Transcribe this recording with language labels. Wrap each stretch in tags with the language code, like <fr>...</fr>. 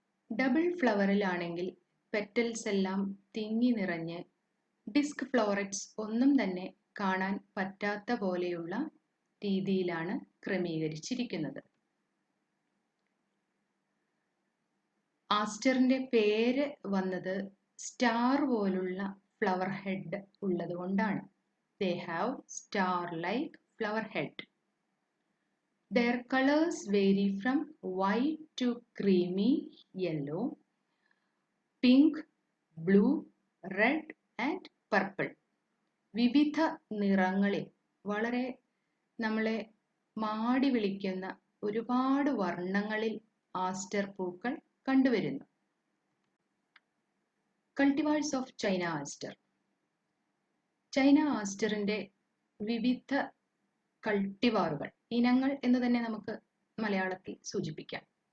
<ml>Double ഫ്ലവറിലാണെങ്കിൽ petals എല്ലാം തിങ്ങി നിറഞ്ഞ് ഡിസ്ക് ഫ്ലോററ്റ്സ് ഒന്നും തന്നെ കാണാൻ പറ്റാത്ത പോലെയുള്ള രീതിയിലാണ് ക്രമീകരിച്ചിരിക്കുന്നത്. ആസ്റ്ററിന്റെ പേര് വന്നത് സ്റ്റാർ പോലുള്ള ഫ്ലവർ ഹെഡ് ഉള്ളത് കൊണ്ടാണ്.</ml> <en>They have star-like flower head. Their colors vary from white to creamy yellow, pink, blue, red and purple.</en> <ml>വിവിധ നിറങ്ങളിൽ വളരെ നമ്മളെ മാടി വിളിക്കുന്ന ഒരുപാട് വർണ്ണങ്ങളിൽ ആസ്റ്റർ പൂക്കൾ കണ്ടുവരുന്നു.</ml> <en>Cultivars of China aster.</en> <ml>ചൈന ആസ്റ്ററിന്റെ വിവിധ കൾട്ടിവാറുകൾ, ഇനങ്ങൾ എന്ന് തന്നെ നമുക്ക് മലയാളത്തിൽ സൂചിപ്പിക്കാം.</ml>